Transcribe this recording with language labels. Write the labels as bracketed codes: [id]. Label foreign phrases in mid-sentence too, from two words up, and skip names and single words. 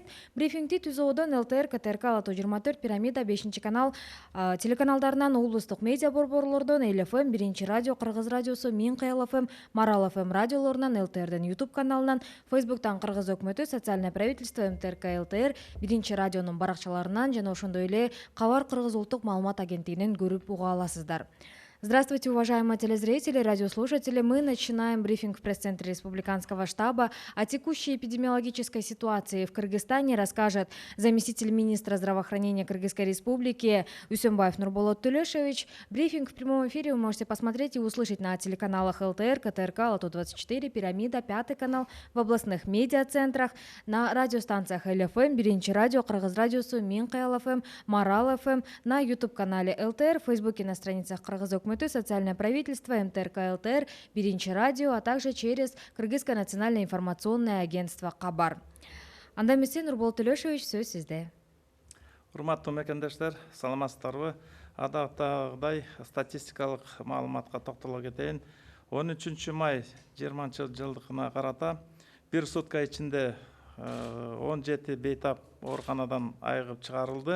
[ky] Брифингди ТүЗОодон ЛТР, КТРК, Ала 24, Пирамида, 5 канал телеканалдарынан, облустук медиа борборлордон, ЛФМ, 1 радио, Кыргыз радиосу, Мин КЛФМ, Марал ФМ радиолорунан, ЛТРден YouTube каналынан, Фейсбуктан Кыргыз өкмөтү, социальное правительство, МТРК, ЛТР, 1 радионун баракчаларынан жана ошондой эле Кабар Кыргыз улуттук маалымат агенттигинен көрүп уга аласыздар. [ru] Здравствуйте, уважаемые телезрители, радиослушатели. Мы начинаем брифинг в пресс-центре Республиканского штаба. О текущей эпидемиологической ситуации в Кыргызстане расскажет заместитель министра здравоохранения Кыргызской Республики Үсөнбаев Нурболот Төлөшович. Брифинг в прямом эфире вы можете посмотреть и услышать на телеканалах ЛТР, КТРК, Ала 24, Пирамида, 5 канал, в областных медиацентрах, на радиостанциях ЛФМ, 1 радио, Кыргыз радиосу, Мин КЛФМ, Марал ФМ, на YouTube-канале ЛТР, в Фейсбуке на страницах Кыргыз өкмөтү, социальное правительство, МТРК, ЛТР, 1 радио, а также через Кыргызское национальное информационное агентство Кабар. [ky] Анда эмесе Нурболот Төлөшович, сөз сизде. Урматтуу мекендештер, саламатсыздарбы? Адактагыдай статистикалык маалыматка токтоло кетейин. 13 май 20 жылдыгына карата бир сутка ичинде 17 бейтап ооруканадан айыгып чыгарылды.